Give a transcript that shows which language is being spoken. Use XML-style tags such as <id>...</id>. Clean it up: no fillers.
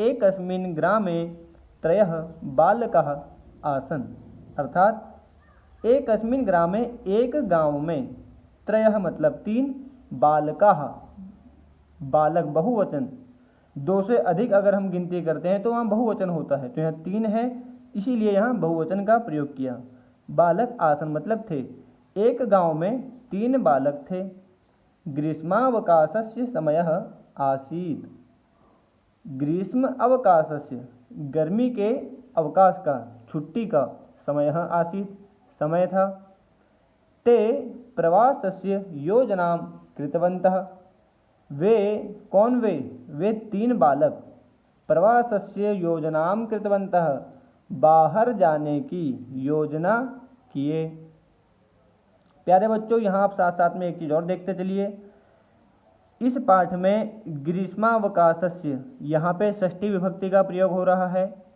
<sa>एकस्मिन् ग्रामे त्रयः बालकाः आसन्</sa> <hi>अर्थात एकस्मिन् ग्रामे एक गांव में, त्रयः मतलब तीन, बालकाः बालक बहुवचन, दो से अधिक अगर हम गिनती करते हैं तो वहाँ बहुवचन होता है, तो यहाँ तीन है, इसीलिए यहाँ बहुवचन का प्रयोग किया। बालक आसन मतलब थे। एक गांव में तीन बालक थे।</hi> <sa>ग्रीष्मावकाशस्य समयः आसीत्। ग्रीष्म अवकाशस्य</sa> <hi>गर्मी के अवकाश का, छुट्टी का,</hi> <sa>समयः आसीत्</sa> <hi>समय था।</hi> <sa>ते प्रवासस्य योजनां कृतवन्तः।</sa> <hi>वे कौन वे तीन बालक</hi> <sa>प्रवासस्य योजनां कृतवन्तः</sa> <hi>बाहर जाने की योजना किए। प्यारे बच्चों, यहाँ आप साथ साथ में एक चीज़ और देखते चलिए। इस पाठ में ग्रीष्मावकाशस्य यहाँ पे षष्ठी विभक्ति का प्रयोग हो रहा है।</hi>